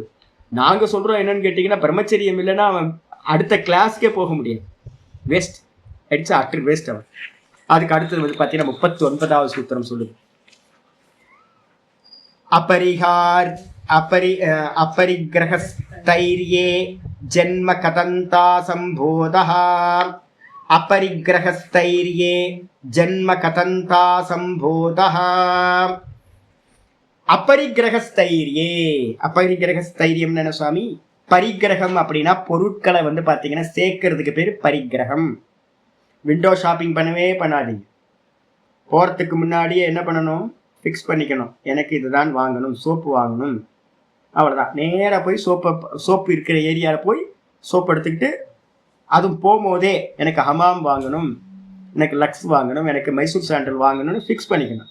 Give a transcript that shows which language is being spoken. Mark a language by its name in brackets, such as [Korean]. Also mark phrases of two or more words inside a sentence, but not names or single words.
[Tamil] நாங்க சொல்றோம் என்னன்னு கேட்டீங்கன்னா பிரம்மச்சரியம் இல்லைன்னா அவன் அடுத்த கிளாஸ்க்கே போக முடியாது, வேஸ்ட் ஆயிடுச்சா, [English] utter waste [Tamil] அவன். அதுக்கு அடுத்தது வந்து பாத்தீங்கன்னா 39வது சூத்திரம் சொல்லுது, [Sanskrit] अपरिग्रहस्थैर्ये जन्म कथन्ता सम्बोधः अपरिग्रहस्थैर्ये जन्म कथन्ता संभूतः अपरिग्रहस्थैर्ये [Tamil] अपरिग्रहस्थैर्यம்னு என்ன சுவாமி? பரிகிரகம் அப்படின்னா பொருட்களை வந்து பாத்தீங்கன்னா சேர்க்கறதுக்கு பேர் பரிகிரகம். [English] window shopping [Tamil] பண்ணவே பண்ணாதீங்க. போறதுக்கு முன்னாடியே என்ன பண்ணணும்? ஃபிக்ஸ் பண்ணிக்கணும். எனக்கு இதுதான் வாங்கணும், சோப்பு வாங்கணும், அவ்வளவுதான். நேராக போய் சோப்பு இருக்கிற ஏரியாவில் போய் சோப்பு எடுத்துக்கிட்டு, அதுவும் போகும்போதே எனக்கு ஹமாம் வாங்கணும், எனக்கு லக்ஸ் வாங்கணும், எனக்கு மைசூர் சாண்டல் வாங்கணும்னு ஃபிக்ஸ் பண்ணிக்கணும்.